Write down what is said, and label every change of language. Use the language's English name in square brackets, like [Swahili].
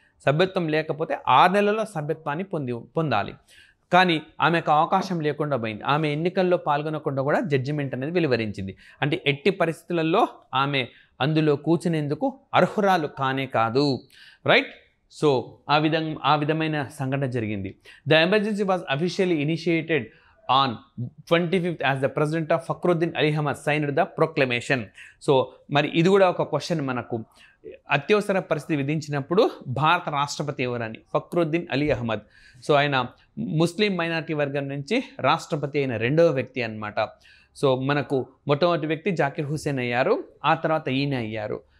[Telugu] సభ్యత్వం లేకపోతే 6 నెలల్లో సభ్యత్వాన్ని పొందాలి. కానీ ఆమెకు అవకాశం లేకుండా పోయింది. ఆమె ఎన్నికల్లో పాల్గొనకుండా కూడా జడ్జిమెంట్ అనేది వెలువరించింది. అంటే ఎట్టి పరిస్థితులలో ఆమె అందులో కూర్చునేందుకు అర్హురాలు కానే కాదు. రైట్? సో ఆ విధమైన సంఘటన జరిగింది. [English] The emergency was officially initiated on 25th as the president of Fakhruddin Ali Ahmad signed the proclamation. [Telugu] So మరి ఇది కూడా ఒక క్వశ్చన్ మనకు. అత్యవసర పరిస్థితి విధించినప్పుడు భారత రాష్ట్రపతి ఎవరని? ఫక్రుద్దీన్ అలీ అహ్మద్. సో ఆయన ముస్లిం మైనారిటీ వర్గం నుంచి రాష్ట్రపతి అయిన రెండవ వ్యక్తి అన్నమాట. సో మనకు మొట్టమొదటి వ్యక్తి జాకిర్ హుసేన్ అయ్యారు, ఆ తర్వాత ఈయన అయ్యారు.